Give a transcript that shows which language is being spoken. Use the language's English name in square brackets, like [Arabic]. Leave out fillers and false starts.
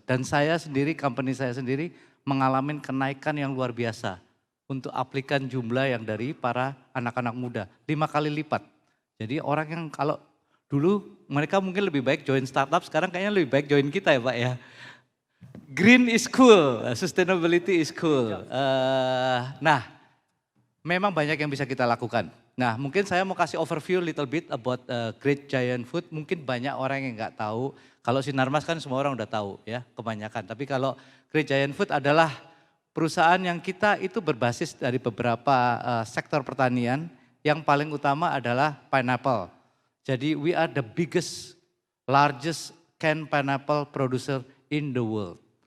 [Indonesian] Dan saya sendiri, company saya sendiri mengalami kenaikan yang luar biasa untuk aplikan jumlah yang dari para anak-anak muda, 5 kali lipat. Jadi orang yang kalau dulu mereka mungkin lebih baik join startup, sekarang kayaknya lebih baik join kita ya Pak ya. [English] Green is cool, sustainability is cool. [Indonesian] Nah, memang banyak yang bisa kita lakukan. Nah, mungkin saya mau kasih [English] overview little bit about [Indonesian] Great Giant Food. Mungkin banyak orang yang nggak tahu. Kalau Sinarmas kan semua orang udah tahu ya, kebanyakan. Tapi kalau Great Giant Food adalah perusahaan yang kita itu berbasis dari beberapa sektor pertanian. Yang paling utama adalah pineapple. Jadi [English] we are the biggest, largest canned pineapple producer in the world.